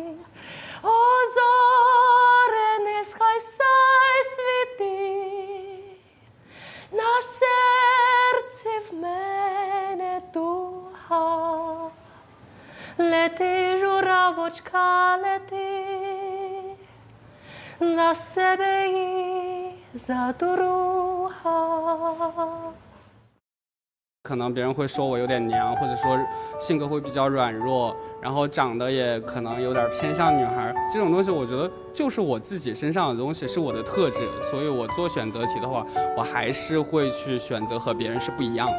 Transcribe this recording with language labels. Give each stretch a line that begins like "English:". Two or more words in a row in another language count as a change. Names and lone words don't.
Ukrainian: О, зоре, нехай сяй світи, на серці в мене туга. Лети, журавочка, лети, за себе і за друга.
Chinese: 可能别人会说我有点娘，或者说性格会比较软弱，然后长得也可能有点偏向女孩。这种东西我觉得就是我自己身上的东西，是我的特质，所以我做选择题的话，我还是会去选择和别人是不一样的。